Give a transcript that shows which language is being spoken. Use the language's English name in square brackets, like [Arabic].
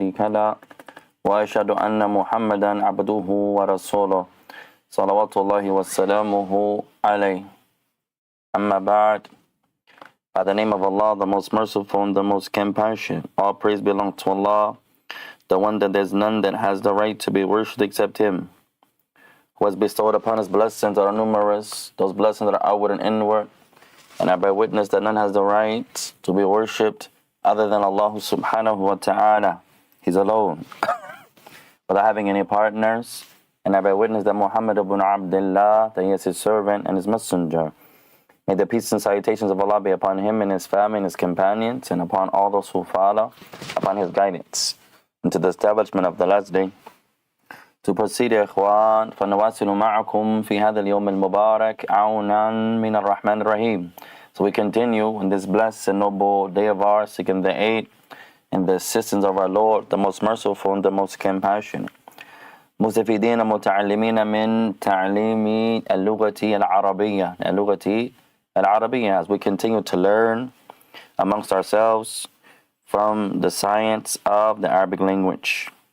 [Arabic] شريك له وأشهد أن محمدا عبده ورسوله صلوات الله وسلامه عليه. Amma ba'd. [English] By the name of Allah, the most merciful and the most compassionate. All praise belongs to Allah, the one that there's none that has the right to be worshipped except Him, who has bestowed upon us blessings that are numerous, those blessings that are outward and inward. And I bear witness that none has the right to be worshipped other than Allah subhanahu wa ta'ala. He's alone, without having any partners. And I bear witness that Muhammad ibn Abdullah, that he is his servant and his messenger. May the peace and salutations of Allah be upon him and his family and his companions, and upon all those who follow upon his guidance into the establishment of the last day. To proceed, [Arabic] يا إخوان, فنواصل معكم في هذا اليوم المبارك عونا من الرحمن الرحيم. [English] So we continue in this blessed and noble day of ours, seeking the aid and the assistance of our Lord, the most merciful and the most compassionate. [Arabic] مستفيدين متعلمين من تعليم اللغة العربية [English] as we continue to learn amongst ourselves from the science of the Arabic language.